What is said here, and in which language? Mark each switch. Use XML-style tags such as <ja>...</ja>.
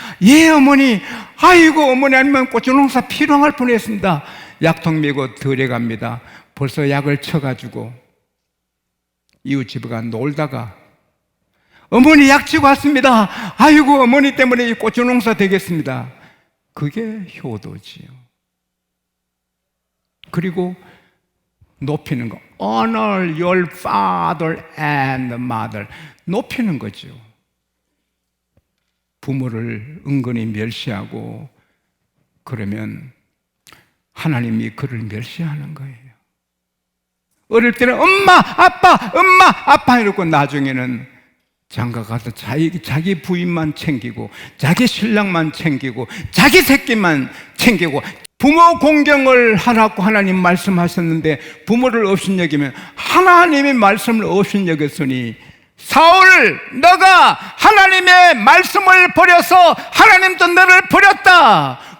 <ko>예 어머니 아이고 어머니 아니면 고추농사 필요할 뻔했습니다. 약통 메고 들어갑니다. 벌써 약을 쳐가지고 이웃집에 가 놀다가 어머니 약 치고 왔습니다. 아이고 어머니 때문에 이 고추농사 되겠습니다. 그게 효도지요. 그리고 높이는 거</ko> <en>Honor your father and mother.</en> <ko>높이는 거죠. 부모를 은근히 멸시하고 그러면 하나님이 그를 멸시하는 거예요. 어릴 때는 엄마 아빠 이러고 나중에는 장가 가서 자기 부인만 챙기고 자기 신랑만 챙기고 자기 새끼만 챙기고 부모 공경을 하라고 하나님 말씀하셨는데 부모를 업신여기면 하나님의 말씀을 업신여겼으니 사울 너가 하나님의 말씀을 버려서 하나님도 너를 버렸다.</ko>